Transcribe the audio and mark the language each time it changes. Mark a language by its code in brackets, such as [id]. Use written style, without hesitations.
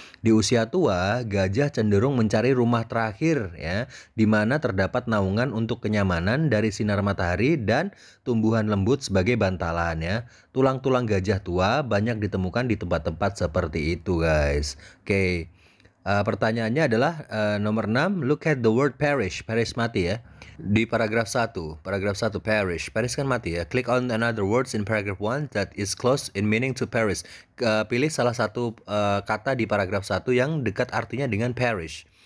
[id] Di usia tua, gajah cenderung mencari rumah terakhir ya, di mana terdapat naungan untuk kenyamanan dari sinar matahari dan tumbuhan lembut sebagai bantalan ya. Tulang-tulang gajah tua banyak ditemukan di tempat-tempat seperti itu guys. Oke. Pertanyaannya adalah nomor 6, [en] look at the word perish. [id] Perish mati ya. Di paragraf 1 perish. Perish kan mati ya. [en] Click on another words in paragraph 1 that is close in meaning to perish. [id] Pilih salah satu kata di paragraf 1 yang dekat artinya dengan perish.